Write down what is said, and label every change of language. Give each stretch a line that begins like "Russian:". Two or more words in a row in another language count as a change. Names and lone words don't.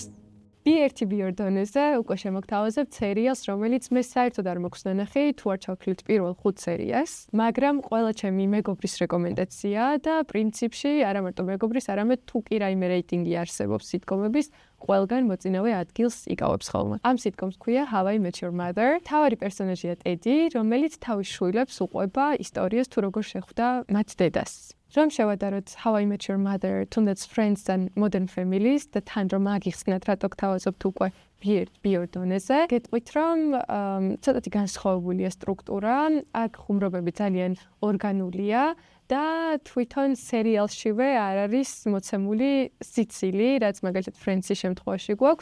Georgian: B1, B2 დონეზე უკვე შემოგთავაზებთ სერიალს, რომელიც მე საერთოდ არ მაქვს ნანახი, თუ არ ჩავთვლით პირველ 5 სერიას, მაგრამ ყველა ჩემი მეგობრის რეკომენდაციაა და პრინციპში არა მარტო მეგობრის, არამედ თუ კი რაიმე რეიტინგი არსებობს სიტკომების, ყველგან მოწინავე ადგილს იკავებს ხოლმე. ამ სიტკომს ქვია How I Met Your Mother. თავარი პერსონაჟია ტედი, რომელიც თავის შვილებს უყვება ისტორიას თუ როგორ შეხვდა მათ დედას. რომ შევადაროთ How I Met Your Mother, თუნდაც Friends and Modern Families და თან რომ აგიხსნათ რატო გთავაზობთ უკვე B2 დონეზე, გეტყვით რომ ცოტათი განსხვავებულია სტრუქტურა, აქ ხუმრობები ძალიან ორგანულია და თვითონ სერიალშივე არ არის მოცემული სიცილი, რაც მაგალითად Friends-ის შემთხვევაში გვაქვს.